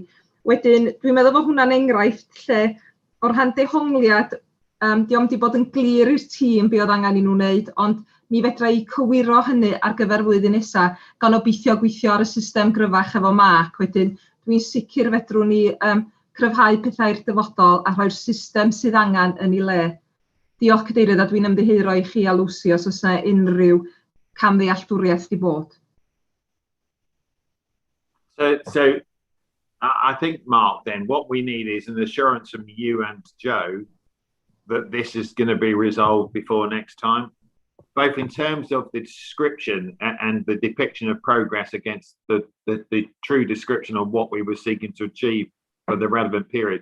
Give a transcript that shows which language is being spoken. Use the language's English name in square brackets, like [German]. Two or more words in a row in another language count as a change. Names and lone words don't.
[Welsh] Wedyn, dwi'n meddwl bod hwnna'n enghraifft lle o'r rhan dehongliad, diolch wedi bod yn glir i'r tîm be oedd angen I nhw wneud, ond mi fedra I cywiro hynny ar gyfer flwyddyn nesaf, gan obeithio gweithio ar y system gryfach efo Mark. Wedyn, dwi'n sicr fedrwn ni cryfhau pethau'r dyfodol a rhoi'r system sydd angen yn ei le. Diolch Cadeirydd, a dwi'n ymddiheuro I chi a Lucy os oes yna unrhyw camddealltwriaeth wedi bod. [English] So I think, Mark, then what we need is an assurance from you and Joe that this is going to be resolved before next time, both in terms of the description and the depiction of progress against the true description of what we were seeking to achieve for the relevant period.